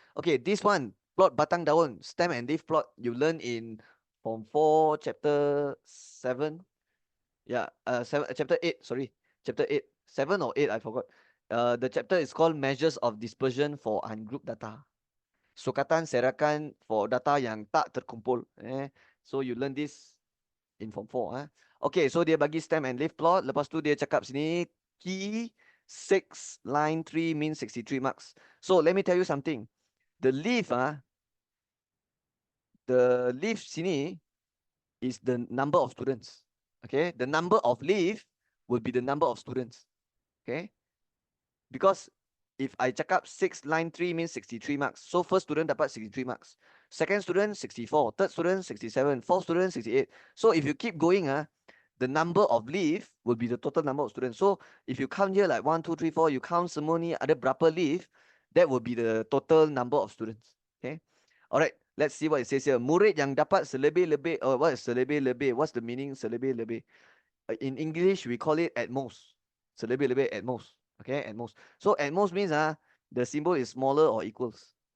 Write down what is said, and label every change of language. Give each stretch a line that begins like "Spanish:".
English: Okay, this one, plot batang daun, stem and leaf plot, you learn in Form 4, Chapter 7. Yeah, Chapter 8, sorry. Chapter 8. 7 or 8, I forgot. The chapter is called Measures of Dispersion for Ungrouped Data.
Malay: Sukatan serakan for data yang tak terkumpul.
English: So you learn this in Form 4. Okay, so dia bagi stem and leaf plot.
Malay: Lepas tu dia cakap sini, key 6, line 3 means 63 marks.
English: So let me tell you something. The leaf, the leaf sini is the number of students. Okay, the number of leaf will be the number of students. Okay, because if I cakap 6 line 3 means 63 marks. So first student dapat 63 marks. Second student 64. Third student 67. Fourth student 68. So if you keep going, the number of leave will be the total number of students. So if you count here like 1, 2, 3, 4, you count semua ni ada berapa leave, that will be the total number of students. Okay. Alright, let's see what it says here.
Malay: Murid yang dapat selebih-lebih, what is selebih-lebih?
English: What's the meaning selebih-lebih? In English, we call it at most. Selebih-lebih at most. Okay, at most. So at most means the symbol is smaller or equals.